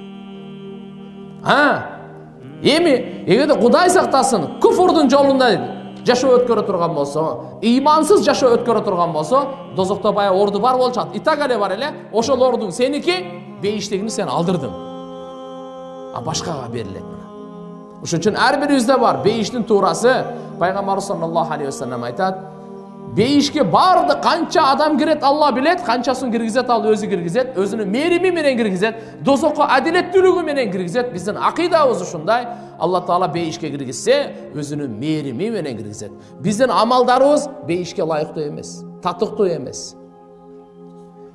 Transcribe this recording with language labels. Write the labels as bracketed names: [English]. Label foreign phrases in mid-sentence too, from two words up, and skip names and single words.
[Kyrgyz] Эми эгерде Кудай сактасын, күфүрдүн жолунда жашоо өткөрө турган болсо, имансыз жашоо өткөрө турган болсо, дозокто бая орду бар болчат. Итак эле бар эле, ошол ордуң сеники, бейиштегини сен алдырдың. А башкага берилет. Ошон үчүн ар бирибизде бар бейиштин туурасы. Пайгамбарыбыз [Arabic] صلى الله عليه وسلم [Kyrgyz] айтат: бейишке барды канча адам кирет Алла билет, канчасын киргизет ал өзү киргизет, өзүнүн мерими менен киргизет, дозокко адилеттүүлүгү менен киргизет. Биздин акыйдабыз ушундай. Алла Таала бейишке киргизсе, өзүнүн мерими менен киргизет. Биздин амалдарыбыз бейишке ылайыктуу эмес, татыктуу эмес.